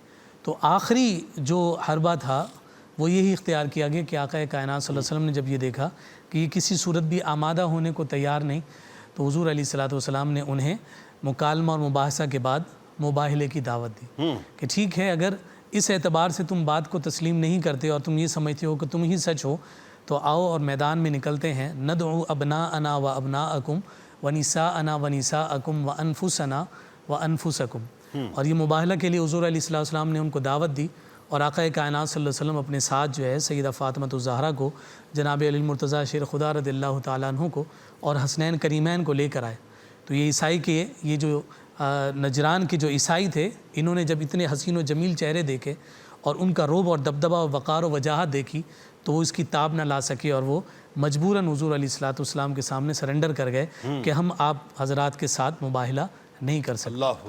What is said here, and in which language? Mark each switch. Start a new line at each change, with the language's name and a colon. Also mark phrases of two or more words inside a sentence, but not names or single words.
Urdu: تو آخری جو حربہ تھا وہ یہی اختیار کیا گیا کہ آقا کائنات
Arabic: صلی اللہ علیہ وسلم
Urdu: نے جب یہ دیکھا کہ یہ کسی صورت بھی آمادہ ہونے کو تیار نہیں، تو حضور
Arabic: علیہ السلام
Urdu: نے انہیں مکالمہ اور مباحثہ کے بعد مباہلے کی دعوت دی کہ ٹھیک ہے، اگر اس اعتبار سے تم بات کو تسلیم نہیں کرتے اور تم یہ سمجھتے ہو کہ تم ہی سچ ہو، تو آؤ اور میدان میں نکلتے ہیں۔
Arabic: ندعو ابناءنا و ابناءکم و نساءنا و نساءکم و انفسنا و انفسکم۔
Urdu: اور یہ مباہلہ کے لیے حضور
Arabic: علیہ السلام
Urdu: نے ان کو دعوت دی، اور آقا کائنات
Arabic: صلی اللہ علیہ وسلم
Urdu: اپنے ساتھ جو ہے سیدہ فاطمۃ الزہرا کو، جناب علی المرتضیٰ شیر خدا
Arabic: رضی اللہ تعالیٰ عنہ
Urdu: کو، اور حسنین کریمین کو لے کر آئے۔ تو یہ عیسائی کے یہ جو نجران کے جو عیسائی تھے، انہوں نے جب اتنے حسین و جمیل چہرے دیکھے اور ان کا رعب اور دبدبہ اور وقار و وجاہت دیکھی، تو وہ اس کی تاب نہ لا سکے، اور وہ مجبوراً حضور
Arabic: علیہ السلام
Urdu: کے سامنے سرنڈر کر گئے کہ ہم آپ حضرات کے ساتھ مباہلہ نہیں کر سکتے۔